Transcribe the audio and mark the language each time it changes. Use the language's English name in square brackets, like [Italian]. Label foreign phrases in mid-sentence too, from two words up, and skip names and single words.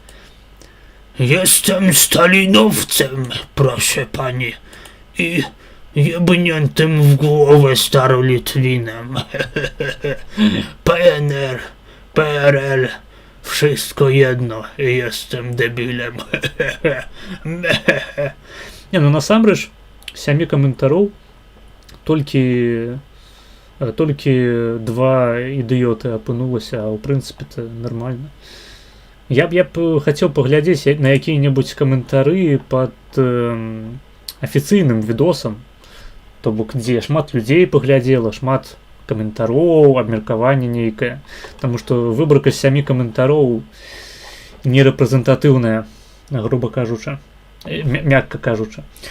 [Polish] Jestem stalinowcem, proszę pani, i jebniętym w głowę starolitwinem. PNR, PRL, wszystko jedno, jestem debilem. Nie, [Belarusian] ну насамрэч, 7 каментароў толькі 2 ідыёты апынулася, а ў прынцыпе-то нормально. Я б хацеў паглядзець на якія-небудзь каментары пад афіцыйным відосам, то бок дзе шмат людзей паглядзела, шмат каментароў, абмеркаванне нейкае, таму што выбарка з 7 каментароў не рэпрэзентатыўная, груба кажучы, мякка кажучы.